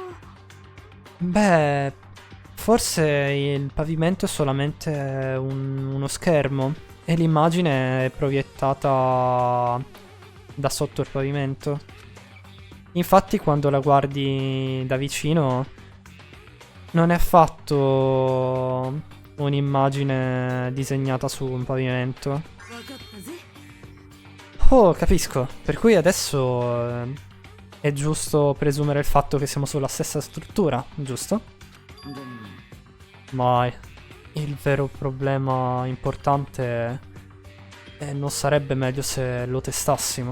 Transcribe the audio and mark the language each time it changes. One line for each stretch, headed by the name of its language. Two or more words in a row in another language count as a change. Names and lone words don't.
Italian: Beh, forse il pavimento è solamente uno schermo e l'immagine è proiettata da sotto il pavimento. Infatti, quando la guardi da vicino, non è affatto un'immagine disegnata su un pavimento.
Japanese: わかったぜ
Italian: Oh, capisco. Per cui adesso è giusto presumere il fatto che siamo sulla stessa struttura, giusto?
Japanese: でも
Italian: Ma il vero problema importante è non sarebbe meglio se lo testassimo?